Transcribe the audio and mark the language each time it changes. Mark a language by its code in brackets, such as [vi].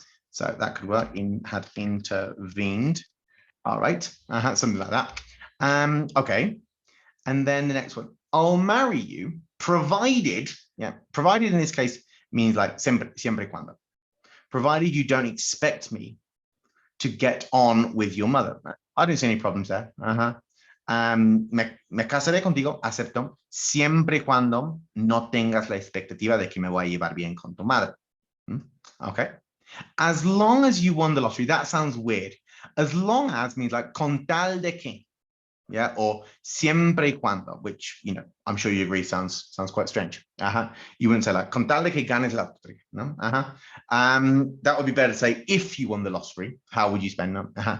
[en] So that could work, had intervened. All right, something like that. Okay, and then the next one, I'll marry you provided, yeah, provided in this case means like siempre cuando, provided you don't expect me to get on with your mother. I don't see any problems there. [es] Me casaré contigo, acepto, siempre y cuando no tengas la expectativa de que me voy a llevar bien con tu madre. [en] Okay. As long as you won the lottery, that sounds weird. As long as means like con tal de que, yeah, or siempre y cuando, which, you know, I'm sure you agree sounds quite strange. You wouldn't say like con tal de que ganes la lottery, no? That would be better to say if you won the lottery, how would you spend them?